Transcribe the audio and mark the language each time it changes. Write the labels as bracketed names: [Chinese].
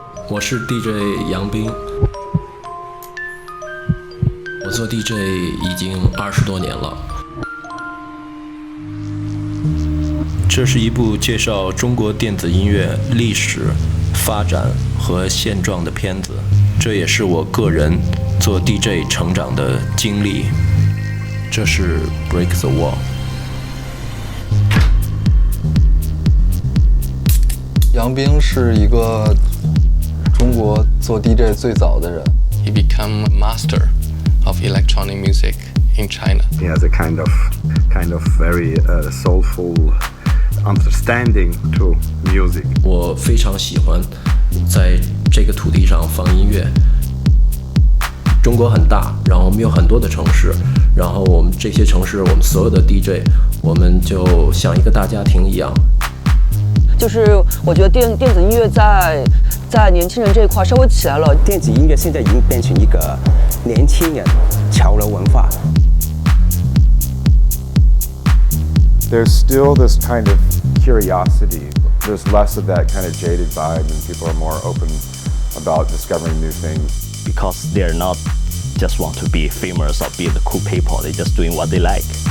[Chinese] 我是 DJ 杨斌，我做 DJ 已经20多年了。这是一部介绍中国电子音乐历史、发展和现状的片子，这也是我个人做 DJ 成长的经历。这是 Break the Wall。杨斌是一个中国做 DJ 最早的人。 [English] He became a master of electronic music in China. He has a kind of very soulful understanding to music. [Chinese] 我非常喜欢在这个土地上放音乐。中国很大，然后我们有很多的城市，然后我们这些城市，我们所有的 DJ， 我们就像一个大家庭一样。就是我觉得电子音乐在年轻人这一块稍微起来了。电子音乐现在已经变成一个年轻人潮流文化。 [English] There's still this kind of curiosity. There's less of that kind of jaded vibe, and people are more open about discovering new things. Because they're not just want to be famous or be the cool people, they're just doing what they like.